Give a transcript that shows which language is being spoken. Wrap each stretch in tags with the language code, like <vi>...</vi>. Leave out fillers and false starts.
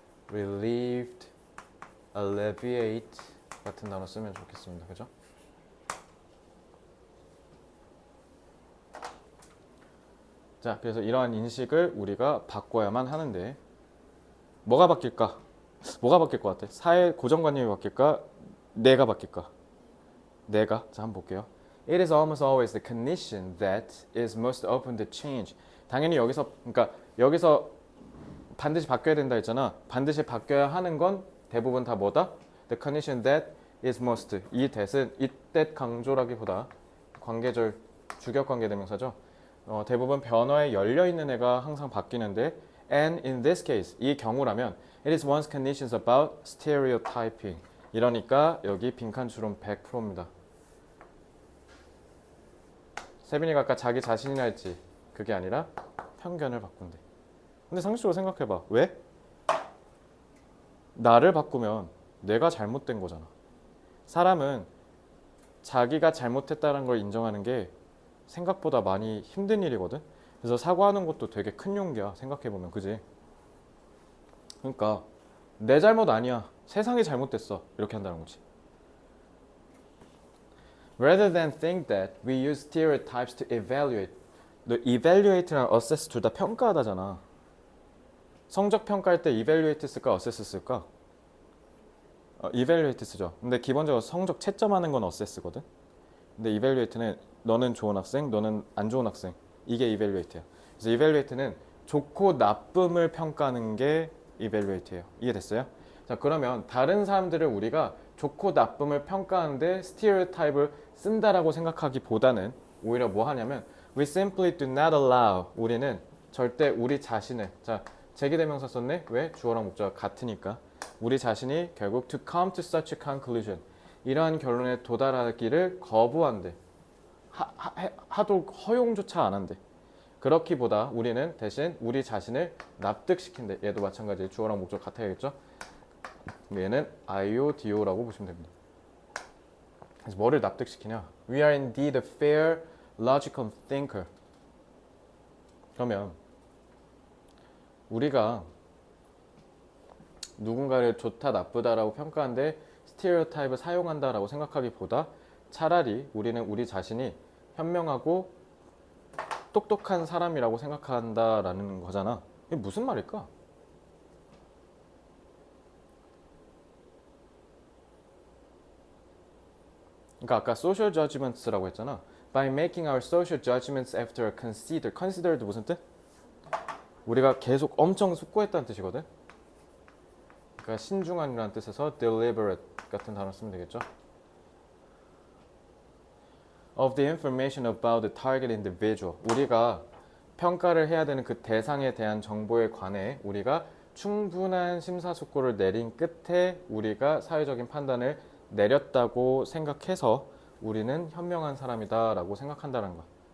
<ko>relieved, alleviate 같은 단어 쓰면 좋겠습니다. 그죠? 자, 그래서 이러한 인식을 우리가 바꿔야만 하는데 뭐가 바뀔까? 뭐가 바뀔 것 같아? 사회 고정관념이 바뀔까? 내가 바뀔까? 내가. 자, 한번 볼게요.</ko> <en>It is almost always the condition that is most open to change.</en> <ko>당연히 여기서 반드시 바뀌어야 된다 했잖아. 반드시 바뀌어야 하는 건 대부분 다 뭐다?</ko> <en>The condition that is most.</en> <ko>이 that은 it that 강조라기보다 관계절 주격관계 대명사죠. 대부분 변화에 열려 있는 애가 항상 바뀌는데</ko> <en>and in this case</en> <ko>이 경우라면</ko> <en>it is one's conditions about stereotyping.</en> <ko>이러니까 여기 빈칸 추론 100%입니다. 세빈이가 아까 자기 자신이라 했지. 그게 아니라 편견을 바꾼대. 근데 상식적으로 생각해봐. 왜? 나를 바꾸면 내가 잘못된 거잖아. 사람은 자기가 잘못했다는 걸 인정하는 게 생각보다 많이 힘든 일이거든. 그래서 사과하는 것도 되게 큰 용기야. 생각해보면. 그지? 그러니까 내 잘못 아니야. 세상이 잘못됐어. 이렇게 한다는 거지.</ko> <en>Rather than think that we use stereotypes to evaluate.</en> <ko>너 evaluate랑 assess 둘 다 평가하다잖아. 성적 평가할 때 evaluate 쓸까 assess 쓸까? evaluate 쓰죠. 근데 기본적으로 성적 채점하는 건 assess거든. 근데 evaluate는 너는 좋은 학생, 너는 안 좋은 학생. 이게 evaluate야. 그래서 evaluate는 좋고 나쁨을 평가하는 게 evaluate예요. 이해됐어요? 자, 그러면 다른 사람들을 우리가 좋고 나쁨을 평가하는데 stereotype을 쓴다라고 생각하기보다는 오히려 뭐 하냐면</ko> <en>we simply do not allow.</en> <ko>우리는 절대 우리 자신을, 자, 제기대명사 썼네? 왜? 주어랑 목적어가 같으니까. 우리 자신이 결국</ko> <en>to come to such a conclusion.</en> <ko>이러한 결론에 도달하기를 거부한대. 하도록 허용조차 안 한대. 그렇기보다 우리는 대신 우리 자신을 납득시킨대. 얘도 마찬가지 주어랑 목적 같아야겠죠? 얘는 IODO라고 보시면 됩니다. 그래서 뭐를 납득시키냐?</ko> <en>We are indeed a fair, logical thinker.</en> <ko>그러면 우리가 누군가를 좋다 나쁘다라고 평가하는데 스테레오타입을 사용한다라고 생각하기보다 차라리 우리는 우리 자신이 현명하고 똑똑한 사람이라고 생각한다라는 거잖아. 이게 무슨 말일까? 그러니까 아까</ko> <en>social judgments</en> <ko>라고 했잖아.</ko> <en>By making our social judgments after a considered</en> <ko>무슨 뜻? 우리가 계속 엄청 숙고했다는 뜻이거든. 그러니까 신중한이라는 뜻에서 deliberate 같은 단어 쓰면 되겠죠.</ko> <en>Of the information about the target individual.</en> <ko>우리가 평가를 해야 되는 그 대상에 대한 정보에 관해 우리가 충분한 심사숙고를 내린 끝에 우리가 사회적인 판단을 내렸다고 생각해서 우리는 현명한 사람이다라고 생각한다는 거야.</ko>